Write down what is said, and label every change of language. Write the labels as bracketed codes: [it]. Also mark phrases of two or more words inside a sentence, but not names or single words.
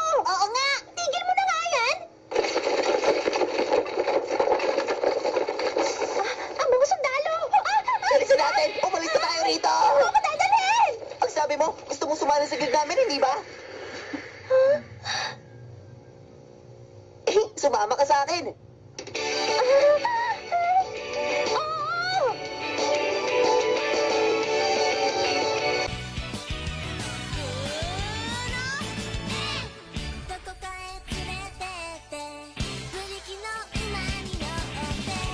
[tl] Oo nga. Tigil mo na nga yan. Ang mga sundalo. Alisin natin! Umalis na tayo rito! Ako ako dadalhin. Ang sabi mo, gusto mo sumali sa guild namin, hindi ba? Sumama ka sa akin. Oo. [ja] どこかへ連れてってブリキの馬に乗って